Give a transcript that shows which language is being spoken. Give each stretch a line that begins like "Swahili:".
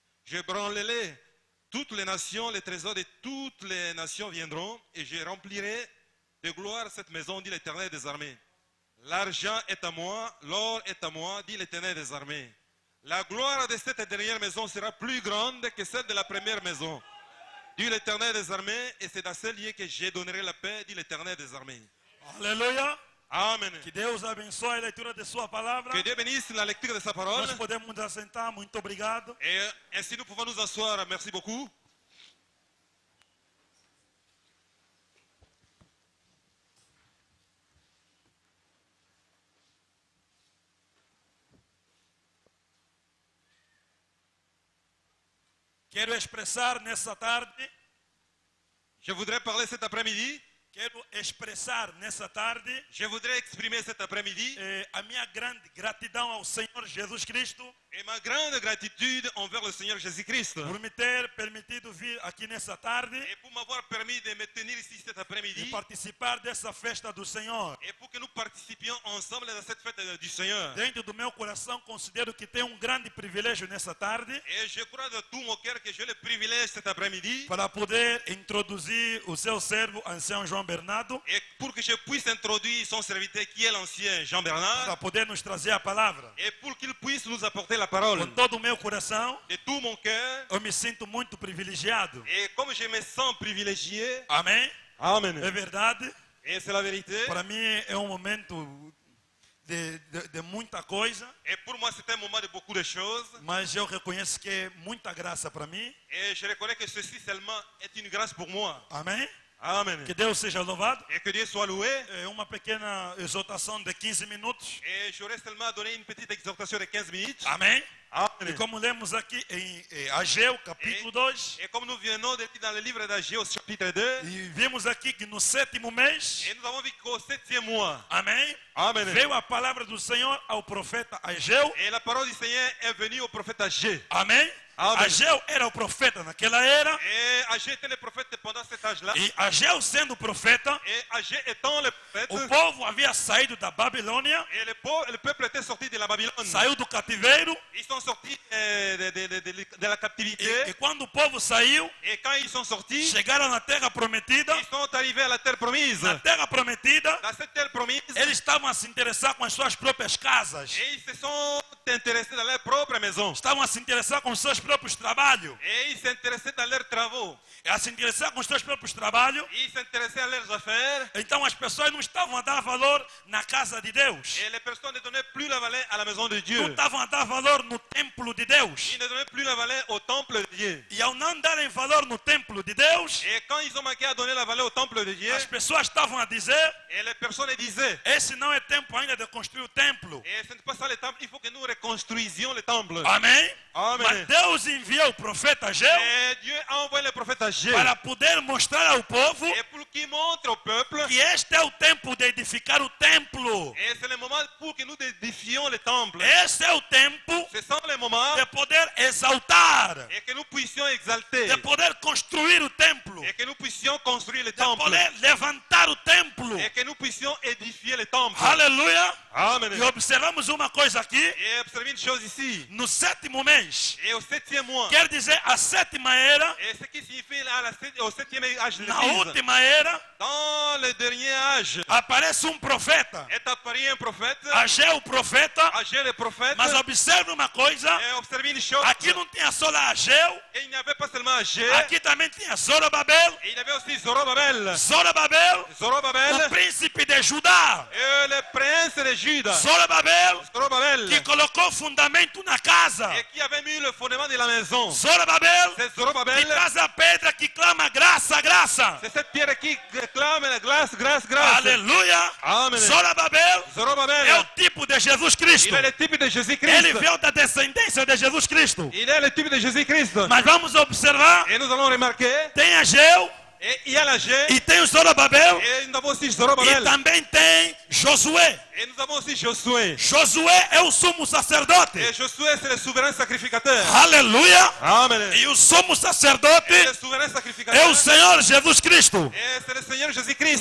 French: Je branlerai toutes les nations, les trésors de toutes les nations viendront, et je remplirai de gloire cette maison, dit l'Éternel des armées. L'argent est à moi, l'or est à moi, dit l'Éternel des armées. La gloire de cette dernière maison sera plus grande que celle de la première maison, dit l'Éternel des armées, et c'est dans ce lieu que je donnerai la paix, dit l'Éternel des armées.
Portuguese: Aleluia.
French: Amen.
Portuguese: Que Deus abençoe a leitura de sua palavra.
French: Que Dieu bénisse la lecture de sa parole.
Portuguese: Nós podemos nos assentar. Muito obrigado.
French: Et ainsi nous pouvons nous asseoir. Merci beaucoup.
Portuguese: Quero expressar nessa tarde,
French: Je voudrais parler cet après-midi.
Portuguese: quero expressar nessa tarde
French: Je voudrais exprimer cet après-midi
Portuguese: a minha grande gratidão ao Senhor Jesus Cristo
French: et ma grande gratitude envers le Seigneur Jésus-Christ
Portuguese: por me ter permitido vir aqui nessa tarde
French: et pour m'avoir permis de me tenir ici cet
Portuguese: e
French: après-midi
Portuguese: participar dessa festa do Senhor.
French: et pour que nous participions ensemble dans cette fête du Seigneur.
Portuguese: Dentro do meu coração, considero que tenho grande privilégio nessa tarde
French: Et je crois de tout mon cœur que j'ai le privilège cet après-midi
Portuguese: para poder introduzir o seu servo, ancião João Bernardo,
French: et pour que je puisse introduire son serviteur qui est l'ancien Jean
Portuguese: para
French: Bernard
Portuguese: poder nos trazer a palavra.
French: et pour qu'il puisse nous apporter la parole.
Portuguese: Com todo o meu coração,
French: De tout mon cœur
Portuguese: eu me sinto muito privilegiado.
French: et comme je me sens privilégié,
Portuguese: Amém?
French: amen.
Portuguese: É verdade.
French: Et c'est la vérité.
Portuguese: Para mim é momento de muita coisa,
French: Et pour moi, c'est un moment de beaucoup de choses.
Portuguese: mas eu reconheço que é muita graça para mim.
French: Et je reconnais que ceci seulement est une grâce pour moi.
Portuguese: Amém?
French: Amen.
Portuguese: Que Deus seja louvado.
French: Et que Dieu soit loué.
Portuguese: É uma pequena exortação de 15 minutos.
French: Et j'aurais seulement à donner une petite exhortation de 15 minutes.
Portuguese: Amém? E
French: Amen.
Portuguese: como lemos aqui em Ageu, capítulo 2,
French: Et comme nous venons de lire dans le livre d'Agé au chapitre 2,
Portuguese: e vimos aqui que no 7º mês,
French: et nous avons vu qu'au 7e mois,
Portuguese: amém,
French: Amen.
Portuguese: veio a palavra do Senhor ao profeta Ageu.
French: Et la parole du Seigneur est venue au prophète Agé.
Portuguese: Amém? Amém. Ageu era o profeta naquela era,
French: Et Agé était le prophète pendant cet âge-là.
Portuguese: e Ageu sendo profeta,
French: Et Agé étant le prophète,
Portuguese: o povo havia saído da Babilônia,
French: et le peuple était sorti de la Babylone.
Portuguese: saiu do cativeiro,
French: Ils sont sortis de la captivité.
Portuguese: e quando o povo saiu,
French: Et quand ils sont sortis,
Portuguese: chegaram na terra prometida.
French: ils sont arrivés à la terre promise.
Portuguese: Na terra prometida,
French: Dans cette terre promise,
Portuguese: eles estavam a se interessar com as suas próprias casas,
French: et ils se sont intéressés dans leur propre maison.
Portuguese: estavam a se interessar com os seus próprios trabalhos,
French: Et ils s'intéressaient dans leurs travaux.
Portuguese: e a se interessar com os seus próprios trabalhos.
French: Ils s'intéressaient à leurs affaires.
Portuguese: Então as pessoas não estavam a dar valor na casa de Deus,
French: Et les personnes ne donnaient plus la valeur à la maison de
Portuguese: não
French: Dieu.
Portuguese: estavam a dar valor no templo de Deus.
French: Ils ne donnaient plus la valeur au temple de Dieu.
Portuguese: E ao não darem valor no templo de Deus,
French: Et quand ils ont manqué à donner la valeur au temple de Dieu,
Portuguese: as pessoas estavam a dizer:
French: et les personnes disaient,
Portuguese: esse não é tempo ainda de construir o templo.
French: et ce n'est pas ça le temple, il faut que nous reconstruisions le temple.
Portuguese: Amém?
French: Amen.
Portuguese: Mas Deus enviou o profeta Ageu
French: Et Dieu a envoyé le prophète Agé.
Portuguese: para poder mostrar ao povo
French: Et pour qu'il montre au peuple,
Portuguese: que este é o tempo de edificar o templo.
French: et c'est le moment pour que nous édifions le temple.
Portuguese: Esse é o tempo
French: Ce sont les moments
Portuguese: de poder exaltar,
French: et que nous puissions exalter,
Portuguese: de poder construir o templo,
French: et que nous puissions construire le
Portuguese: de
French: temple,
Portuguese: poder levantar o templo.
French: et que nous puissions édifier le temple.
Portuguese: Aleluia!
French: Amen.
Portuguese: E observamos uma coisa aqui,
French: Et observez une chose ici.
Portuguese: no 7º mês,
French: Et au 7e mois,
Portuguese: quer dizer a 7ª era,
French: et ce qui signifie là, au 7e âge de
Portuguese: na
French: l'Église,
Portuguese: última era,
French: dans le dernier âge,
Portuguese: aparece profeta,
French: est apparu un prophète,
Portuguese: Ageu profeta,
French: Agé le prophète.
Portuguese: mas observe uma coisa,
French: Et observez une chose.
Portuguese: aqui não tinha só Ageu,
French: Et il n'y avait pas seulement Agé,
Portuguese: aqui também tinha Zorobabel,
French: et il y avait aussi Zorobabel.
Portuguese: Zorobabel, o
French: Zorobabel
Portuguese: príncipe de Judá,
French: et le prince de Juda.
Portuguese: Zorobabel,
French: Zorobabel.
Portuguese: que colocou fundamento na casa,
French: Et qui avait mis le fondement de la maison.
Portuguese: Zorobabel,
French: C'est
Portuguese: que
French: Zorobabel.
Portuguese: traz a pedra que clama graça, graça,
French: C'est cette pierre qui réclame la grâce, grâce, grâce.
Portuguese: aleluia,
French: Amen.
Portuguese: Zorobabel é o
French: Zorobabel.
Portuguese: tipo de Jesus Cristo,
French: Il est le type de Jésus-Christ.
Portuguese: ele veio da descendência de Jesus Cristo,
French: Il est le type de Jésus-Christ.
Portuguese: mas vamos observar,
French: Et nous allons remarquer,
Portuguese: tem Ageu,
French: et il y a l'Agé,
Portuguese: e tem o Zorobabel,
French: et nous avons aussi
Portuguese: e
French: Zorobabel.
Portuguese: também tem Josué.
French: Et nous avons aussi Josué.
Portuguese: Josué é o sumo sacerdote,
French: Et Josué, c'est le souverain sacrificateur.
Portuguese: aleluia,
French: Amen.
Portuguese: e o sumo
French: Et
Portuguese: sacerdote
French: le souverain
Portuguese: é
French: sacrificateur,
Portuguese: o Senhor Jesus Cristo.
French: et c'est le Seigneur Jésus-Christ.